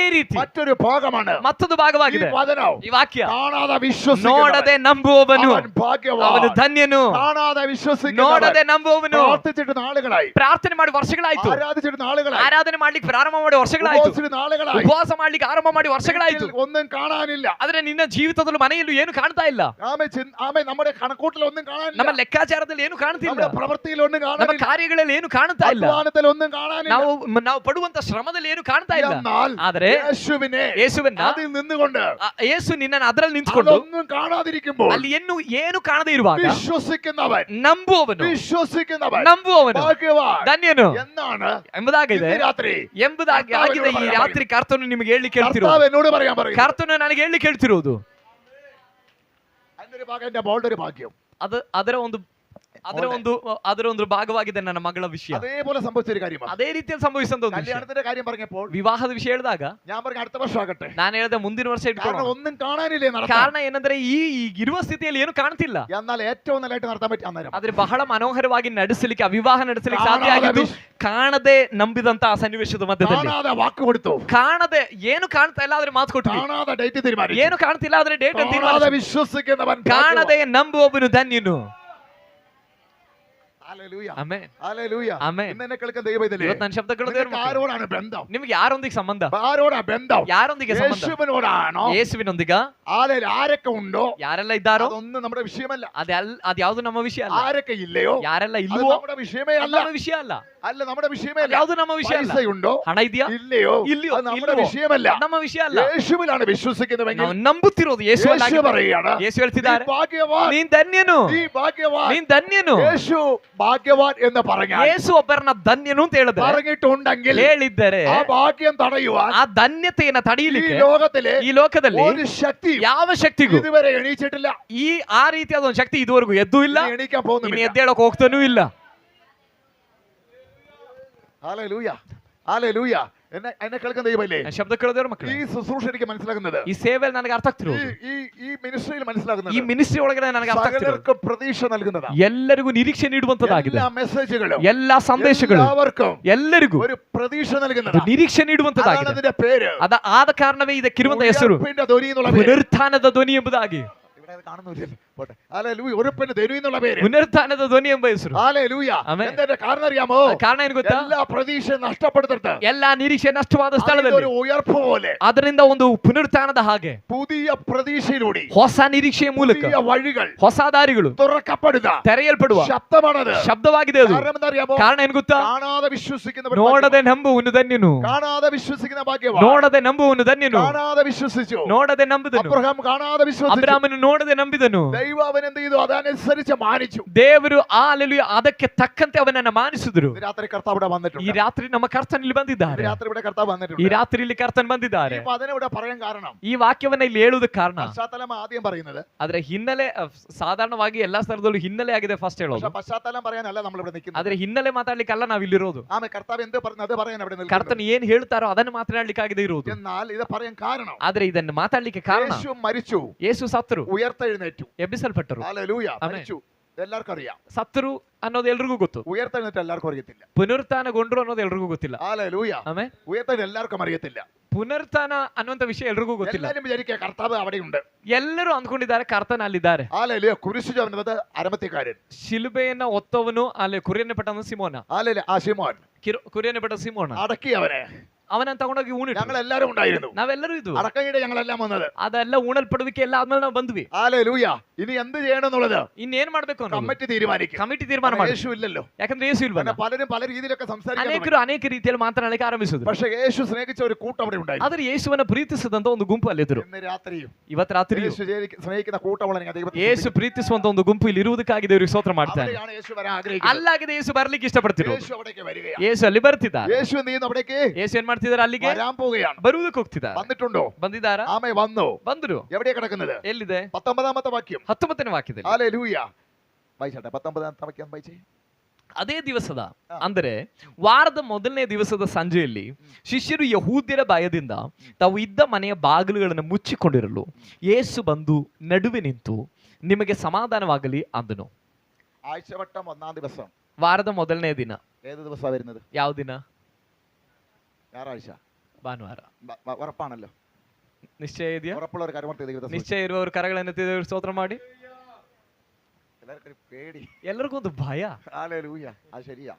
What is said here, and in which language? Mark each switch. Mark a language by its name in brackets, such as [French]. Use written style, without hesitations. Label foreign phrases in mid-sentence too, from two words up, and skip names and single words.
[Malayalam] മറ്റൊരു ഭാഗമാണ് [Kannada] ಮತ್ತೊಂದು ಭಾಗವಾಗಿದೆ [Malayalam] ഈ വചനം. [Kannada] ಈ ವಾಕ್ಯ. [Malayalam] കാണാതെ വിശ്വസിക്കുന്ന [Kannada] ನೋಡದೆ ನಂಬುವವನು [Malayalam] അവൻ ഭാഗ്യവാൻ. [Kannada] ಅವನು ಧನ್ಯನು. [Malayalam] കാണാതെ വിശ്വസിക്കുന്നവൻ. [Kannada] ನೋಡದೆ ನಂಬುವವನು [Malayalam] പ്രാർത്ഥിച്ചിട്ട് നാളുകളായി, [Kannada] ಪ್ರಾರ್ಥನೆ ಮಾಡಿ ವರ್ಷಗಳಾಯ್ತು, [Malayalam] ആരാധിച്ചിട്ട് നാളുകളായി, [Kannada] ಆರಾಧನೆ ಮಾಡ್ಲಿಕ್ಕೆ ಪ್ರಾರಂಭ ಮಾಡಿ ವರ್ಷಗಳಾಯ್ತು, [Malayalam] ഉപവസിച്ചിട്ട് നാളുകളായി, [Kannada] ಉಪವಾಸ ಮಾಡ್ಲಿಕ್ಕೆ ಆರಂಭ ಮಾಡಿ ವರ್ಷಗಳಾಯ್ತು. [Malayalam] ഒന്നും കാണാനില്ല. [Kannada] ಆದ್ರೆ ನಿನ್ನ ಜೀವಿತದಲ್ಲೂ ಮನೆಯಲ್ಲೂ ಏನು ಕಾಣ್ತಾ ಇಲ್ಲ. [Malayalam] ആമേ നമ്മുടെ കണക്കൂട്ടിൽ ഒന്നും കാണാനില്ല. [Kannada] ನಮ್ಮ ಲೆಕ್ಕಾಚಾರದಲ್ಲಿ ಏನು ಕಾಣ್ತಿಲ್ಲ. [Malayalam] നമ്മുടെ പ്രവൃത്തിയിൽ ഒന്നും [Kannada] ನಮ್ಮ [Malayalam] കാണാനില്ല. [Kannada] ಕಾರ್ಯಗಳಲ್ಲಿ ಏನು ಕಾಣ್ತಾ ಇಲ್ಲ. [Malayalam] അധ്വാനത്തിൽ ഒന്നും കാണാനില്ല. [Kannada] ನಾವು ಪಡುವಂತ ಶ್ರಮದಲ್ಲಿ ಏನು ಕಾಣ್ತಾ ಇಲ್ಲ. [Malayalam] എന്നാൽ [Kannada] ಆದ್ರೆ ಯೇಸುವನ್ನ [Malayalam] അതിൽ നിന്നുകൊണ്ട് [Kannada] ಯೇಸು ನಿನ್ನನ್ನು ಅದರಲ್ಲಿ ನಿಂತ್ಕೊಂಡು [Malayalam] അതൊന്നും കാണാതിരിക്കുമ്പോൾ [Kannada] ಅಲ್ಲಿ ಏನು ಕಾಣದೇ ಇರುವಾಗ [Malayalam] വിശ്വസിക്കുന്നവൻ [Kannada] ನಂಬುವವನು [Malayalam] ഭാഗ്യവാൻ [Kannada] ಧನ್ಯನು [Malayalam] എന്നാണ് [Kannada] ಎಂಬುದಾಗಿದೆ [Malayalam] രാത്രി [Kannada] ಆಗಿದೆ ಈ ರಾತ್ರಿ ಕರ್ತನು ನಿಮಗೆ ಹೇಳಿಕ್ಕೆ ಹೇಳ್ತಿರೋದು. [Malayalam] കർത്താവ് എന്നോട് പറയാൻ പറയും. [Kannada] ಕರ್ತನು ನನಗೆ ಹೇಳಿಕ್ಕೆ ಹೇಳ್ತಿರೋದು [Malayalam] അതിന്റെ ഭാഗം എന്റെ മോളുടെ ഒരു ഭാഗ്യം. [Kannada] ಅದರ ಒಂದು ಭಾಗವಾಗಿದೆ ನನ್ನ ಮಗಳ ವಿಷಯ. [Malayalam] അതേപോലെ സംഭവിച്ച ഒരു കാര്യമാണ്. [Kannada] ಅದೇ ರೀತಿಯಲ್ಲಿ ಸಂಭವಿಸಿದ ಒಂದು ವಿಷಯ. [Malayalam] കല്യാണത്തിന്റെ കാര്യം പറഞ്ഞപ്പോൾ [Kannada] ವಿವಾಹದ ವಿಷಯ ಹೇಳಿದಾಗ [Malayalam] ഞാൻ പറഞ്ഞ അടുത്ത വർഷം ആകട്ടെ, [Kannada] ನಾನು ಹೇಳಿದೆ ಮುಂದಿನ ವರ್ಷ [Malayalam] കാരണം [Kannada] ಇಟ್ಕೊಳ್ಳೋಣ. [Malayalam] ഒന്നും കാണാനില്ലേ നടത്താൻ. [Kannada] ಕಾರಣ ಏನಂದ್ರೆ ಈ ಇರುವ ಸ್ಥಿತಿಯಲ್ಲಿ ಏನು ಕಾಣ್ತಿಲ್ಲ. [Malayalam] എന്നാൽ ഏറ്റവും നല്ലതായിട്ട് നടത്താൻ പറ്റി അന്നേരം [Kannada] ಆದ್ರೆ ಬಹಳ ಮನೋಹರವಾಗಿ ನಡೆಸಲಿಕ್ಕೆ ವಿವಾಹ ನಡೆಸಲಿಕ್ಕೆ ಸಾಧ್ಯ ಆಗಿದ್ದು ಕಾಣದೆ ನಂಬಿದಂತ ಆ ಸನ್ನಿವೇಶದ ಮಧ್ಯದಲ್ಲಿ. [Malayalam] കാണാതെ വാക്ക് കൊടുത്തു, [Kannada] ಕಾಣದೆ ಏನು ಕಾಣ್ತಾ ಇಲ್ಲ ಆದ್ರೆ ಮಾತು ಕೊಟ್ಟು, [Malayalam] കാണാതെ ഡേറ്റ് തീരുമാനിച്ചു, [Kannada] ಏನು ಕಾಣ್ತಿಲ್ಲ ಆದ್ರೆ ಡೇಟ್ [Malayalam] കാണാതെ വിശ്വസിക്കുന്നവൻ [Kannada] ಕಾಣದೆ ನಂಬುವವನು ಧನ್ಯನು. [Malayalam] ഹല്ലേലൂയ, [Kannada] ಆಮೆನ್, [Malayalam] ഹല്ലേലൂയ, [Kannada] ಆಮೆನ್. [Malayalam] ഇന്ന് എന്നെ കേൾക്കുന്ന ദൈവത്തിലെ [Kannada] ಇವತ್ತು ನನ್ನ ಶಬ್ದ ಕೇಳೋದು [Malayalam] നിനക്ക് ആരോടാണ് ബന്ധം? [Kannada] ನಿಮಗೆ ಯಾರೊಂದಿಗೆ ಸಂಬಂಧ? [Malayalam] ആരോടാ ബന്ധം? [Kannada] ಯಾರೊಂದಿಗೆ ಸಂಬಂಧ? [Malayalam] യേശുവിനോടാണോ? [Kannada] ಯೇಸುವಿನೊಂದಿಗ? [Malayalam] ആരൊക്കെ ഉണ്ടോ [Kannada] ಯಾರೆಲ್ಲ ಇದ್ದಾರೋ [Malayalam] അതൊന്നും നമ്മുടെ വിഷയമല്ല. [Kannada] ಅದ್ಯಾವುದು ನಮ್ಮ ವಿಷಯ ಅಲ್ಲ. [Malayalam] ആരൊക്കെ ഇല്ലയോ [Kannada] ಯಾರೆಲ್ಲ [Malayalam] അത് [Kannada] ಇಲ್ವೋ [Malayalam] നമ്മുടെ ವಿಷയമേ അല്ല. [Kannada] ನಮ್ಮ ವಿಷಯ ಅಲ್ಲ. [Malayalam] അല്ല, നമ്മുടെ വിഷയമേ അല്ല. [Kannada] ಯಾವುದು ನಮ್ಮ ವಿಷಯ ಅಲ್ಲ. [Malayalam] പൈസയുണ്ടോ [Kannada] ಹಣ ಇದೆಯಾ [Malayalam] ഇല്ലയോ ഇല്ലയോ അത് നമ്മുടെ [Kannada] ಇಲ್ವೋ [Malayalam] വിഷയമല്ല. [Kannada] ನಮ್ಮ ವಿಷಯ ಅಲ್ಲ. [Malayalam] യേശുവിലാണ് വിശ്വസിക്കുന്നതെങ്കിൽ [Kannada] ನಾವು ನಂಬುತ್ತಿರೋದು ಯೇಸು [Malayalam] യേശു പറയുകയാണ്, [Kannada] ಯೇಸು ಹೇಳ್ತಿದ್ದಾರೆ, [Malayalam] നീ ഭാഗ്യവാൻ, [Kannada] ನೀನ್ ಧನ್ಯನು, [Malayalam] നീ ഭാഗ്യവാൻ. [Kannada] ನೀನ್ ಧನ್ಯನು. [Malayalam] യേശു ഭാഗ്യവാൻ എന്ന് പറഞ്ഞാൽ [Kannada] ಯೇಸು ಒಬ್ಬರನ್ನ ಧನ್ಯನು ಅಂತ ಹೇಳಿದ್ರೆ, [Malayalam] പറഞ്ഞിട്ടുണ്ടെങ്കിൽ [Kannada] ಹೇಳಿದ್ದರೆ [Malayalam] ആ ഭാഗ്യം തടയുവാൻ [Kannada] ಆ ಧನ್ಯತೆಯನ್ನ [Malayalam] ഈ [Kannada] ತಡೆಯಲಿಕ್ಕೆ [Malayalam] ലോകത്തിലെ [Kannada] ಈ ಲೋಕದಲ್ಲಿ [Malayalam] ഒരു ശക്തി [Kannada] ಯಾವ ಶಕ್ತಿಗೂ [Malayalam] ഇതുവരെ എണീച്ചിട്ടില്ല. [Kannada] ಆ ರೀತಿಯಾದ ಒಂದು ಶಕ್ತಿ ಇದುವರೆಗೂ ಎದ್ದು ಇಲ್ಲ, [Malayalam] ഇനി എണീക്കാൻ [Kannada] ಇನ್ನು [Malayalam] പോകുന്നില്ല. [Kannada] ಎದ್ದೇಳಕ್ ಹೋಗ್ತಾನೂ ಇಲ್ಲ. [Malayalam] ഹല്ലേലൂയ, ഹല്ലേലൂയ. എന്നെ കേൾക്കുന്ന ദൈവമല്ലേ, [Kannada] ನಾನು ಶಬ್ದ ಕೇಳೋದೇವ್ರ ಮಕ್ಕಳು, [Malayalam] ഈ ശുശ്രൂഷ എനിക്ക് മനസ്സിലാകുന്നത്, [Kannada] ಈ ಸೇವೆಯಲ್ಲಿ ನನಗೆ ಅರ್ಥ ಆಗ್ತಿರೋದು, [Malayalam] ഈ മിനിസ്ട്രിയിൽ മനസ്സിലാകുന്നത്, [Kannada] ಈ ಮಿನಿಸ್ಟ್ರಿ ಒಳಗಡೆ ನನಗೆ ಅರ್ಥ ಆಗ್ತಿರೋದು, [Malayalam] സകലർക്കും പ്രതീക്ഷ നൽകുന്നതാണ്. [Kannada] ಎಲ್ಲರಿಗೂ ನಿರೀಕ್ಷೆ ನೀಡುವಂತದ್ದಾಗಿದೆ. [Malayalam] എല്ലാ മെസ്സേജുകളും [Kannada] ಎಲ್ಲಾ ಸಂದೇಶಗಳು [Malayalam] എല്ലാവർക്കും [Kannada] ಎಲ್ಲರಿಗೂ [Malayalam] ഒരു പ്രതീക്ഷ [Kannada] ಅದು [Malayalam] നൽകുന്നതാണ്. [Kannada] ನಿರೀಕ್ಷೆ [Malayalam] അതാണ് [Kannada] ನೀಡುವಂತದ್ದಾಗಿದೆ. [Malayalam] അതിന്റെ പേര്. [Kannada] ಆದ ಕಾರಣವೇ ಇದಕ್ಕಿರುವಂತ ಹೆಸರು [Malayalam] ഉയർപ്പിന്റെ ധ്വനി എന്നുള്ള പേര്. [Kannada] ಪುನರುತ್ಥಾನದ ಧ್ವನಿ ಎಂಬುದಾಗಿ. [Malayalam] ഇവിടെ അത് കാണുന്നില്ലല്ലോ, പോട്ടെ. ഹല്ലേലൂയ, ഉയർപ്പിന്റെ ധ്വനി എന്നുള്ള പേര്. [Kannada] ಪುನರುತ್ಥಾನದ ಧ್ವನಿ ಎಂಬ ಹೆಸರು. [Malayalam] ഹല്ലേലൂയ. ആമേൻ. എന്താ കാരണം അറിയാമോ? [Kannada] ಕಾರಣ ಏನು ಗೊತ್ತಾ? [Malayalam] എല്ലാ പ്രതീക്ഷ നഷ്ടപ്പെടുത്തിട്ട് [Kannada] ಎಲ್ಲಾ ನಿರೀಕ್ಷೆ ನಷ್ಟವಾದ ಸ್ಥಳದಲ್ಲಿ [Malayalam] ഒരു ഉയർപ്പ് പോലെ [Kannada] ಅದರಿಂದ ಒಂದು ಪುನರುತ್ಥಾನದ ಹಾಗೆ [Malayalam] പുതിയ പ്രതീക്ഷയിലൂടെ [Kannada] ಹೊಸ ನಿರೀಕ್ಷೆಯ ಮೂಲಕ [Malayalam] പുതിയ വഴികൾ [Kannada] ಹೊಸ ದಾರಿಗಳು [Malayalam] തുറക്കപ്പെടുക [Kannada] ತೆರೆಯಲ್ಪಡುವ [Malayalam] ശബ്ദമാണത്. [Kannada] ಶಬ್ದವಾಗಿದೆ ಅದು. [Malayalam] കാരണം എന്തറിയാമോ? [Kannada] ಕಾರಣ ಏನು ಗೊತ್ತಾ? [Malayalam] കാണാതെ വിശ്വസിക്കുന്നവർ [Kannada] ನೋಡದೆ ನಂಬುವನು ಧನ್ಯನು, [Malayalam] കാണാതെ വിശ്വസിക്കുന്ന ഭാഗ്യവാൻ. [Kannada] ನೋಡದೆ ನಂಬುವನು ಧನ್ಯನು, [Malayalam] കാണാതെ വിശ്വസിച്ചു. [Kannada] ನೋಡದೆ ನಂಬಿದನು. [Malayalam] അബ്രഹാം കാണാതെ വിശ്വസിച്ചു. [Kannada] ಅಬ್ರಾಮನು ನೋಡದೆ ನಂಬಿದನು. [Malayalam] ദൈവം അവൻ എന്ത് ചെയ്തു? അതനുസരിച്ച് മാനിച്ചു. [Kannada] ದೇವರು ಹಲ್ಲೆಲೂಯಾ ಅದಕ್ಕೆ ತಕ್ಕಂತೆ ಅವನನ್ನ ಮಾನಿಸಿದರು. [Malayalam] ഇന്ന് രാത്രി കർത്താവ് ഇവിടെ [Kannada] ಈ [Malayalam] വന്നിട്ടുണ്ട്. [Kannada] ರಾತ್ರಿ ನಮ್ಮ ಕರ್ತನ್ ಇಲ್ಲಿ [Malayalam] ഇന്ന് [Kannada] ಬಂದಿದ್ದಾರೆ. [Malayalam] രാത്രി ഇവിടെ കർത്താവ് [Kannada] ಈ [Malayalam] വന്നിട്ടുണ്ട്. [Kannada] ರಾತ್ರಿ ಇಲ್ಲಿ ಕರ್ತನ್ ಬಂದಿದ್ದಾರೆ. [Malayalam] ഈ വചനം ഇവിടെ പറയാൻ കാരണം, [Kannada] ಈ ವಾಕ್ಯವನ್ನ ಇಲ್ಲಿ ಹೇಳುವುದಕ್ಕೆ ಕಾರಣ, [Malayalam] പശ്ചാത്തലം ആദ്യം പറയുന്നത്, [Kannada] ಆದ್ರೆ ಹಿನ್ನೆಲೆ ಸಾಧಾರಣವಾಗಿ ಎಲ್ಲಾ ಸ್ಥಳದಲ್ಲೂ ಹಿನ್ನೆಲೆ ಆಗಿದೆ ಫಸ್ಟ್ ಹೇಳೋದು. [Malayalam] പക്ഷെ പശ്ചാത്തലം പറയാനല്ല നമ്മൾ ഇവിടെ നിൽക്കുന്നത്. [Kannada] ಆದ್ರೆ ಹಿನ್ನೆಲೆ ಮಾತಾಡ್ಲಿಕ್ಕಲ್ಲ ನಾವ್ ಇಲ್ಲಿರೋದು. [Malayalam] ആമേ, കർത്താവ് എന്ത് പറഞ്ഞു അത് പറയാൻ അവിടെ നിൽക്കുന്നത്. [Kannada] ಕರ್ತನ್ ಏನ್ ಹೇಳ್ತಾರೋ ಅದನ್ನು ಮಾತನಾಡ್ಲಿಕ್ಕಾಗಿದೆ ಇರೋದು. [Malayalam] എന്നാൽ ഇത് പറയാൻ കാരണം, [Kannada] ಆದ್ರೆ ಇದನ್ನು ಮಾತಾಡ್ಲಿಕ್ಕೆ ಕಾರಣ, [Malayalam] യേശു മരിച്ചു, [Kannada] ಯೇಸು ಸತ್ತರು, [Malayalam] ഉയർത്തെഴുന്നേറ്റു. [Kannada] ಎಬ್ಬಿಸಲ್ಪಟ್ಟರು. [Malayalam] ഹല്ലേലൂയ. ആമേൻ. മരിച്ചു, എല്ലാവർക്കും അറിയാം. [Kannada] ಸತ್ತರು ಅನ್ನೋದು ಎಲ್ರಿಗೂ ಗೊತ್ತು. [Malayalam] ഉയർത്തെഴുന്നേറ്റ് എല്ലാവർക്കും അറിയത്തില്ല. [Kannada] ಪುನರುತ್ಥಾನಗೊಂಡ್ರು ಅನ್ನೋದು ಎಲ್ರಿಗೂ ಗೊತ್ತಿಲ್ಲ. [Malayalam] ഹല്ലേലൂയ. [Kannada] ಆಮೇಲೆ [Malayalam] ഉയർത്തെഴുന്നേറ്റ് എല്ലാവർക്കും അറിയത്തില്ല. [Kannada] ಪುನರುತ್ಥಾನ ಅನ್ನುವಂತ ವಿಷಯ ಎಲ್ರಿಗೂ ಗೊತ್ತಿಲ್ಲ. [Malayalam] എല്ലാവരും വിചാരിക്കുക കർത്താവ് അവിടെയുണ്ട്. [Kannada] ಎಲ್ಲರೂ ಅಂದ್ಕೊಂಡಿದ್ದಾರೆ ಕರ್ತನ ಅಲ್ಲಿದ್ದಾರೆ. [Malayalam] ഹല്ലേലൂയ. കുരിശു ചുമന്നത് അരമത്തിക്കാരൻ. [Kannada] ಶಿಲುಬೆಯನ್ನ ಒತ್ತವನು ಅಲ್ಲಿ ಕುರಿಯನ್ನ ಪಟ್ಟವನು ಸಿಮೋನ. [Malayalam] ഹല്ലേലൂയ. ആ ശിമോൻ [Kannada] ಕುರಿಯನ್ನ ಪಟ್ಟ ಸಿಮೋನ [Malayalam] അടക്കി അവനെ. [Kannada] ಅವನನ್ನ ತಗೊಂಡೋಗಿ ಊಣಿಟ್ಟು [Malayalam] ഞങ്ങൾ എല്ലാവരും ഉണ്ടായിരുന്നു. [Kannada] ನಾವೆಲ್ಲರೂ ಇದು [Malayalam] അടക്കയുടെ ഞങ്ങളെല്ലാം വന്നത്. [Kannada] ಅದೆಲ್ಲ ಊಣಲ್ಪಡುವಿಕೆ ಎಲ್ಲ ಆದ್ಮೇಲೆ ನಾವು ಬಂದ್ವಿ. [Malayalam] ഹല്ലേലൂയ. ഇനി എന്ത് ചെയ്യണം എന്നുള്ളത് [Kannada] ಇನ್ನೇನ್ ಮಾಡ್ಬೇಕು ಅನ್ನೋದು [Malayalam] കമ്മിറ്റി തീരുമാനിക്കും. [Kannada] ಕಮಿಟಿ ತೀರ್ಮಾನ ಮಾಡಿ. [Malayalam] യേശു ഇല്ലല്ലോ. [Kannada] ಯಾಕಂದ್ರೆ ಯೇಸು ಇಲ್ವಲ್ಲ. [Malayalam] പിന്നെ പലരും പല രീതിയിലൊക്കെ സംസാരിക്കാൻ തുടങ്ങി. [Kannada] ಅನೇಕರು ಅನೇಕ ರೀತಿಯಲ್ಲಿ ಮಾತನಾಡಲಿಕ್ಕೆ ಆರಂಭಿಸಿದ್ರು. [Malayalam] പക്ഷേ യേശു സ്നേഹിച്ച ഒരു കൂട്ടം അവിടെ ഉണ്ടായിരുന്നു. [Kannada] ಆದ್ರೆ ಯೇಸುವನ್ನ ಪ್ರೀತಿಸಿದಂತ ಒಂದು ಗುಂಪು ಅಲ್ಲಿದ್ರು. [Malayalam] ഇന്ന് രാത്രിയും [Kannada] ಇವತ್ತು ರಾತ್ರಿ [Malayalam] യേശു സ്നേഹിക്കുന്ന കൂട്ടമാണ് നിങ്ങൾ ദൈവത്തെ [Kannada] ಯೇಸು ಪ್ರೀತಿಸುವಂತ ಒಂದು ಗುಂಪು ಇಲ್ಲಿ ಇರುವುದಕ್ಕಾಗಿ ದೇವರಿಗೆ ಸ್ತೋತ್ರ ಮಾಡ್ತಾನೆ. [Malayalam] അവിടെയാണ് യേശു വരാൻ ആഗ്രഹിക്കുന്നത്. [Kannada] ಅಲ್ಲಾಗಿದೆ ಯೇಸು ಬರ್ಲಿಕ್ಕೆ ಇಷ್ಟಪಡ್ತಿರೋದು. [Malayalam] യേശു അവിടേക്ക് വരികയാണ്. [Kannada] ಯೇಸು ಅಲ್ಲಿ ಬರ್ತಿದ್ದಾರೆ. [Malayalam] യേശു എന്ത് ചെയ്യുന്നു? അവിടേക്ക് [Kannada] ಯೇಸು ಏನ್ ಮಾಡ್ತಿದ್ದಾರೆ? ಅಲ್ಲಿಗೆ [Malayalam] വരാൻ പോവുകയാണ്. [Kannada] ಬರುವುದಕ್ಕೆ ಹೋಗ್ತಿದ್ದಾರೆ. [Malayalam] വന്നിട്ടുണ്ടോ? [Kannada] ಬಂದಿದ್ದಾರಾ? [Malayalam] ആമേ വന്നു. [Kannada] ಬಂದ್ರು. [Malayalam] എവിടെയാ കിടക്കുന്നത്? [Kannada] ಎಲ್ಲಿದೆ? [Malayalam] 19ാമത്തെ വാക്യം. [Kannada] 19ನೇ ವಾಕ್ಯದಲ್ಲಿ. [Malayalam] ഹല്ലേലൂയ. വായിച്ചട്ടെ 19ാമത്തെ വാക്യം വായിച്ചേ. [Kannada] ಅದೇ ದಿವಸದ ಅಂದರೆ ವಾರದ ಮೊದಲನೇ ದಿವಸದ ಸಂಜೆಯಲ್ಲಿ ಶಿಷ್ಯರು ಯಹೂದ್ಯರ ಭಯದಿಂದ ತಾವು ಇದ್ದ ಮನೆಯ ಬಾಗಿಲುಗಳನ್ನು ಮುಚ್ಚಿಕೊಂಡಿರಲು ಯೇಸು ಬಂದು ನಡುವೆ ನಿಂತು ನಿಮಗೆ ಸಮಾಧಾನವಾಗಲಿ ಅಂದನು. [Malayalam] ആഴ്ചവട്ടം 1ാം ദിവസം. [Kannada] ವಾರದ ಮೊದಲನೇ ದಿನ. [Malayalam] ഏത് ദിവസമാണ് വരുന്നത്? [Kannada] ಯಾವ ದಿನ? [Malayalam] ഞായറാഴ്ച. [Kannada] ಭಾನುವಾರ. [Malayalam] ഉറപ്പാണല്ലോ. [Kannada] ನಿಶ್ಚಯ ಇದೆಯಾ? [Malayalam] ഉറപ്പുള്ള ഒരു കരമർത്തി ദൈവത്തെ [Kannada] ನಿಶ್ಚಯ ಇರುವವರು ಕರಗಳನ್ನು ಎತ್ತಿ ದೇವರಿಗೆ ಸ್ತೋತ್ರ ಮಾಡಿ. [Malayalam] എല്ലാവർക്കും പേടി. [Kannada] ಎಲ್ಲರಿಗೂ ಒಂದು ಭಯ. [Malayalam] ഹല്ലേലൂയ. അത് ശരിയാ.